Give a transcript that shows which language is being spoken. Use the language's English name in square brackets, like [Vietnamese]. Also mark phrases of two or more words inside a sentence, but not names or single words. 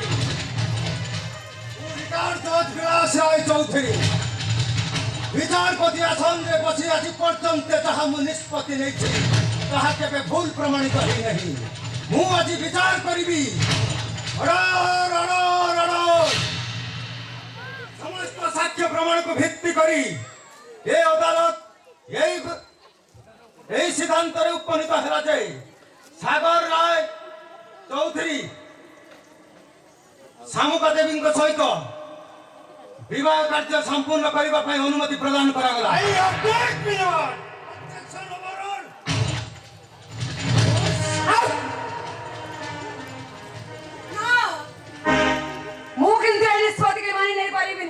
[Odia] ମୁଁ ରିଟାୟାର୍ଡ ଜଜ୍ ବିଳାସ ରାୟ ଚୌଧୁରୀ ବିଚାରପତି ଆସନରେ ବସି ଆଜି ପର୍ଯ୍ୟନ୍ତ ଯାହା ମୁଁ ନିଷ୍ପତ୍ତି ନେଇଛି ତାହା କେବେ ଭୁଲ ପ୍ରମାଣିତ ହୋଇନାହିଁ। ମୁଁ ଆଜି ବିଚାର କରିବି। ସମସ୍ତ ସାକ୍ଷ୍ୟ ପ୍ରମାଣକୁ ଭିତ୍ତି କରି ଏ ଅଦାଲତ ଏହି ସିଦ୍ଧାନ୍ତରେ ଉପନୀତ ହେଲା ଯେ ସାଗର ରାୟ ଚୌଧୁରୀ ଶାମୁକା ଦେବୀଙ୍କ ସହିତ ବିବାହ କାର୍ଯ୍ୟ ସମ୍ପୂର୍ଣ୍ଣ କରିବା ପାଇଁ ଅନୁମତି ପ୍ରଦାନ କରାଗଲା। ମୁଁ କିନ୍ତୁ ଏ ନିଷ୍ପତ୍ତିକି ମାନି ନେଇ ପାରିବିନି।